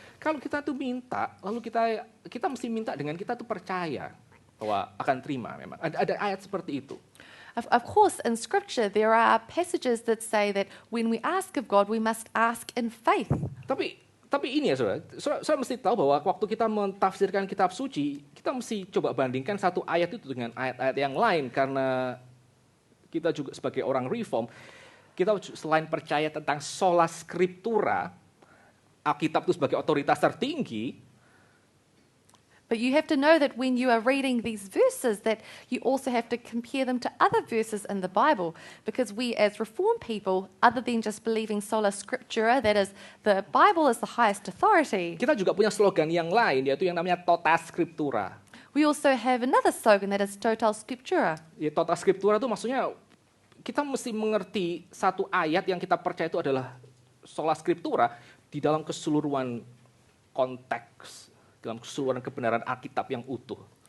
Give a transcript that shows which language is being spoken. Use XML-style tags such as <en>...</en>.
<id>Kalau kita tuh minta, lalu kita mesti minta dengan kita tuh percaya bahwa akan terima memang. Ada ayat seperti itu.</id> <en>Of course, in Scripture, there are passages that say that when we ask of God, we must ask in faith.</en> <id>Tapi ini ya saudara mesti tahu bahwa waktu kita mentafsirkan kitab suci, kita mesti coba bandingkan satu ayat itu dengan ayat-ayat yang lain, karena kita juga sebagai orang reform, kita selain percaya tentang sola scriptura, Alkitab itu sebagai otoritas tertinggi,</id> <en>but you have to know that when you are reading these verses that you also have to compare them to other verses in the Bible, because we as Reformed people, other than just believing sola scriptura, that is, the Bible is the highest authority.</en> <id>Kita juga punya slogan yang lain, yaitu yang namanya tota scriptura.</id> <en>We also have another slogan that is total scriptura.</en> <id>Ya, tota scriptura itu maksudnya kita mesti mengerti satu ayat yang kita percaya itu adalah sola scriptura di dalam keseluruhan konteks, dalam keseluruhan kebenaran Alkitab yang utuh.</id>